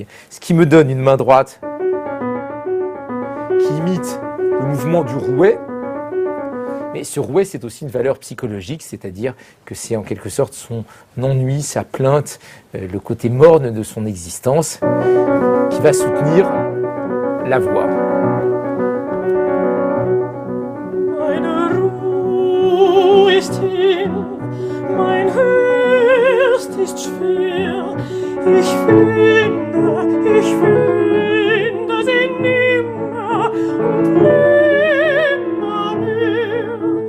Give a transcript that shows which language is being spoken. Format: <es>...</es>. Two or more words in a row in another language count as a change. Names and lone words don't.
<fr>Ce qui me donne une main droite qui imite le mouvement du rouet. Mais ce rouet, c'est aussi une valeur psychologique, c'est-à-dire que c'est en quelque sorte son ennui, sa plainte, le côté morne de son existence qui va soutenir la voix.</fr> <de>Meine Ruhe ist hin, mein Herz ist schwer. Ich finde sie nimmer und nimmer mehr.</de>